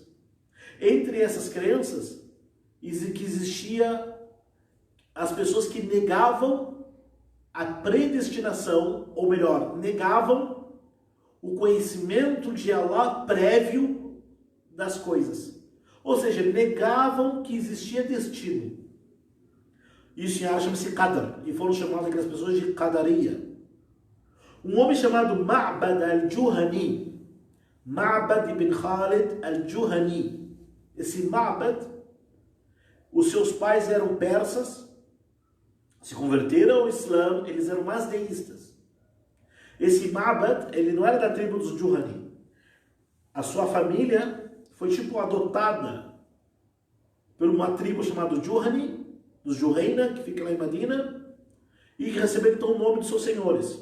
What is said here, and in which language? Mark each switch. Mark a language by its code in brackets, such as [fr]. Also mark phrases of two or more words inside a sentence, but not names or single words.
[pt] Entre essas crenças, que existia as pessoas que negavam a predestinação, ou melhor, negavam o conhecimento de Allah prévio das coisas. Ou seja, negavam que existia destino. Isso chama-se Qadr, e foram chamadas aquelas pessoas de Qadariya. Um homem chamado Ma'bad al-Juhani, Ma'bad ibn Khalid al-Juhani. Esse Ma'bad, os seus pais eram persas, se converteram ao Islã, eles eram mazdeístas. Esse Ma'bad, ele não era da tribo dos Juhani. A sua família foi tipo adotada por uma tribo chamada Juhani, dos Juhayna, que fica lá em Medina, e que receberam então o nome de seus senhores.